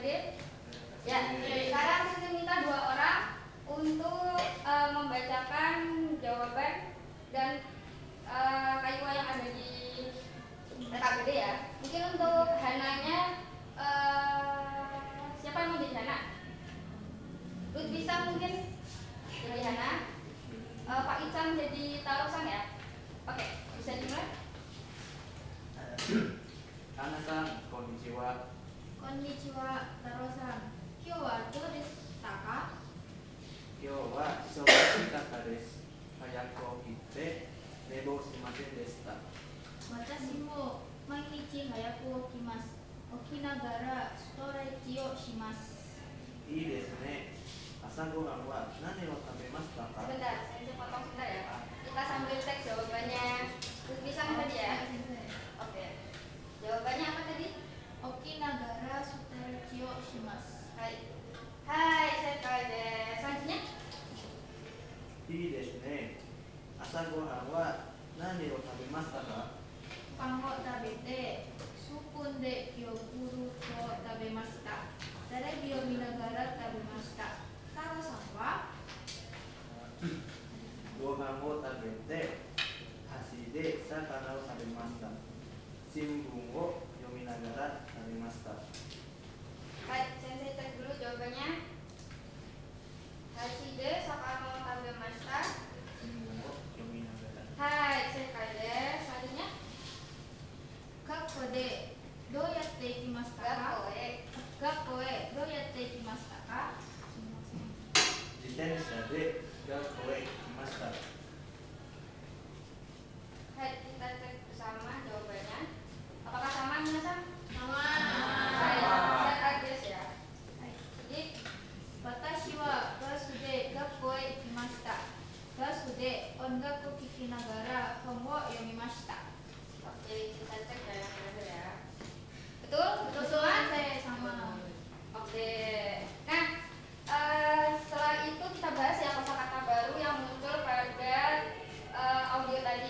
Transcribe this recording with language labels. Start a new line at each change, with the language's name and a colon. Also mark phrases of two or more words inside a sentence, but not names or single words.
Indonesian: Ya, sekarang saya minta 2 orang untuk membacakan jawaban dan kaiwa yang ada di KPD ya. Mungkin untuk Hananya, siapa yang mau jadi Hana? Lut bisa mungkin jadi Hana. Pak Ican jadi Tarusan ya. Oke, bisa dimulai.
Japanese: ハナさん、こんにちは. こんにちは、タロウさん。今日はどうですか? 今日は忙しかったです. 早く起きて寝坊しませんでした. 私も毎日早く起きます. 起きながらストレッチをします. いいですね。朝ご飯は何を食べますか?
Indonesian: Sebentar, saya potong sebentar ya. Kita sambil cek jawabannya. Bisa nggak tadi ya? Oke. Jawabannya apa tadi?
Japanese: 起きながらストレッチをします. Hai, せかいです.
Indonesian: Selanjutnya?
Japanese: いいですね。朝ご飯は何を食べますか? パンを食べてスプーンでヨーグルトを食べました. テレビを見ながら食べました. タロウさんは? ご飯を食べて箸で魚を食べました. 新聞を読みながら食べました.
Indonesian: Hai, sensei cek dulu jawabannya.
Japanese: 箸で魚を食べました. 新聞を読みながら. Hai, せかいです. Selanjutnya? 学校でどうやって行きましたか? 学校へどうやって行きましたか? 自転車で学校へ行きました.
Indonesian: Hai, kita cek bersama jawabannya. Apakah sama, minasan? Sama. Hai,
Japanese: せかいです ya. Hai, jadi 私はバスで学校へ行きました. バスで音楽聞きながら本を読みました.
Indonesian: Oke, kita cek ya yang benar ya. Betul? Betul semua? Sama. Oke. Nah, setelah itu kita bahas ya kosakata baru yang muncul pada audio tadi.